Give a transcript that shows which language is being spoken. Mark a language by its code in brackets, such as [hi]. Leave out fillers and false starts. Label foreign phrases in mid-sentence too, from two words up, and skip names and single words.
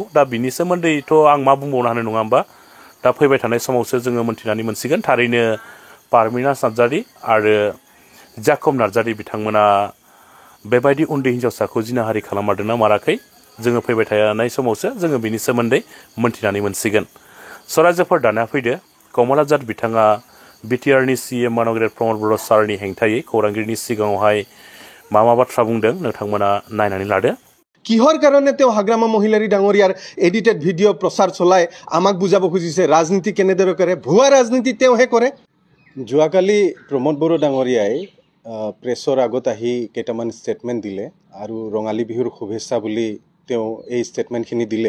[brx] दा बिनि सोमोन्दैथ' आं मा बुंबावनो हानो नङा होमबा? दा फैबाय थानाय समावसो जोङो मोनथिनानै मोनसिगोन थारैनो पारमिनास नार्जारी आरो जाकब नार्जारी बिथांमोना बेबायदि उन्दै हिन्जावसाखौ जिनाहारि खालाममारदोंना माराखै। जोङो फैबाय थानाय समावसो जोङो बिनि सोमोन्दै मोनथिनानै मोनसिगोन। सरायजोफोर दाना फैदो। कमल बिथाङा बिटिआरनि सीएम मानव गेदेर प्रमद बर' सारनि हेंथायै खौरांगिरिनि सिगाङावहाय मा बाथ्रा बुंदों नोंथांमोना नायनानै लादो। [as] কিহৰ কাৰণে তেওঁ হাগ্ৰামা মহিলাৰী ডাঙৰীয়াৰ এডিটেড ভিডিঅ' প্ৰচাৰ চলাই আমাক বুজাব খুজিছে ৰাজনীতি কেনেদৰে কৰে? ভুৱা ৰাজনীতি তেওঁহে কৰে। যোৱাকালি প্ৰমোদ বড়ো ডাঙৰীয়াই প্ৰেছৰ আগত আহি কেইটামান ষ্টেটমেণ্ট দিলে আৰু ৰঙালী বিহুৰ শুভেচ্ছা বুলি তেওঁ এই ষ্টেটমেণ্টখিনি দিলে।